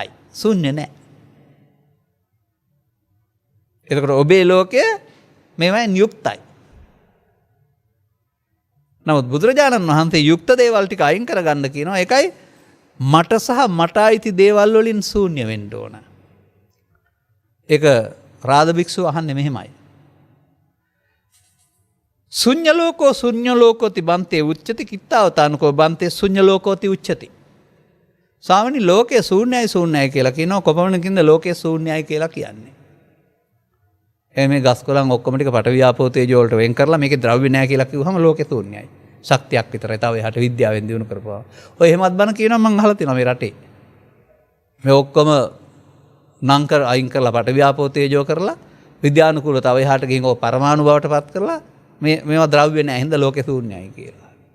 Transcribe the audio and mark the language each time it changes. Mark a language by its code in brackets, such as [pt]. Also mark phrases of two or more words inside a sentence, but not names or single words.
[si] ශුන්‍ය නැහැ. එතකොට ඔබේ ලෝකය මේවායින් යුක්තයි. නමුත් බුදුරජාණන් වහන්සේ යුක්ත දේවල් ටික අයින් කරගන්න කියනවා. ඒකයි මට සහ මට අයිති දේවල් වලින් ශූන්‍ය වෙන්න ඕන. ඒක රාද භික්ෂුව අහන්නේ මෙහෙමයි. [pi] ශුඤ්ඤලෝකෝ ශුඤ්ඤලෝකෝති බන්තේ උච්චති කිත්තාවතානකෝ බන්තේ ශුඤ්ඤලෝකෝති උච්චති. [si] ස්වාමීනි ලෝකයේ ශූන්‍යයි ශූන්‍යයි කියලා කියනවා. කොපමණකින්ද ලෝකයේ ශූන්‍යයි කියලා කියන්නේ? මේ ගස් කොළන් ඔක්කොම ටික [pi] පඨවි ආපෝ තේජෝ [si] වලට වෙන් කරලා මේකේ ද්‍රව්‍ය නැහැ කියලා කිව්වහම ලෝකේ ශූන්‍යයි. ශක්තියක් විතරයි. තව එහාට විද්‍යාවෙන් දිනු කරපුවා. ඔය එහෙමත් බණ කියනවා මම අහලා තියෙනවා මේ රටේ. මේ ඔක්කොම නංකර අයින් කරලා [pi] පඨවි ආපෝ තේජෝ [si] කරලා විද්‍යානුකූලව තව එහාට ගිහින් ඔය පරමාණු බවට පත් කරලා මේවා ද්‍රව්‍ය නැහැ හින්දා ලෝකේ ශූන්‍යයි කියලා.